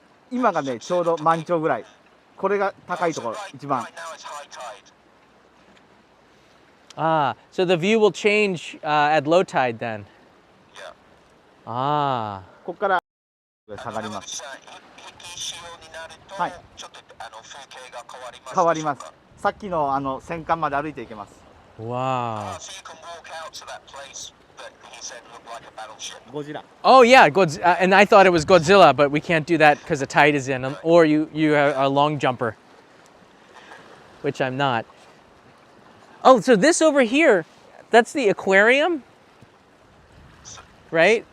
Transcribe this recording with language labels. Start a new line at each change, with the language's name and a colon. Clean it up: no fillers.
Japanese: 今がね、ちょうど満潮ぐらい。これが高いところ、一番。
English: Right now it's high tide. Ah, so the view will change at low tide then. Yeah. Ah.
Japanese: ここから下がります。引き潮になると、はい。ちょっと風景が変わります。変わります。さっきの戦艦まで歩いていけます。
English: Wow. So you can walk out to that place that he said looked like a battleship.
Japanese: ゴジラ。
English: Oh yeah, and I thought it was Godzilla, but we can't do that because the tide is in, or you are a long jumper, which I'm not. Oh, so this over here, that's the aquarium, right?